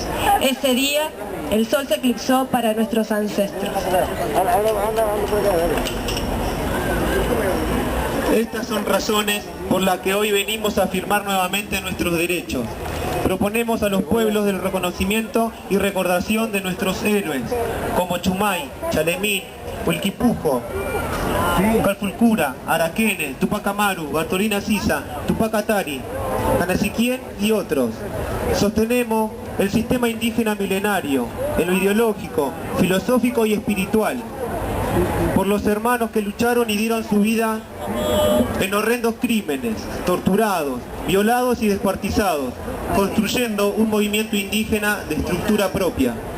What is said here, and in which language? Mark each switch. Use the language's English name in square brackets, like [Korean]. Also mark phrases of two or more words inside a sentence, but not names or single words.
[Spanish] Ese día el sol se eclipsó para nuestros ancestros. Estas son razones por las que hoy venimos a afirmar nuevamente nuestros derechos. Proponemos a los pueblos del reconocimiento y recordación de nuestros héroes, como Chumay, Chalemín, Huilquipujo, Calfulcura, Araquene, Tupac Amaru, Bartolina Sisa, Tupac Atari, Canasiquien y otros. Sostenemos el sistema indígena milenario, en lo ideológico, filosófico y espiritual, por los hermanos que lucharon y dieron su vida en horrendos crímenes, torturados, violados y descuartizados, construyendo un movimiento indígena de estructura propia.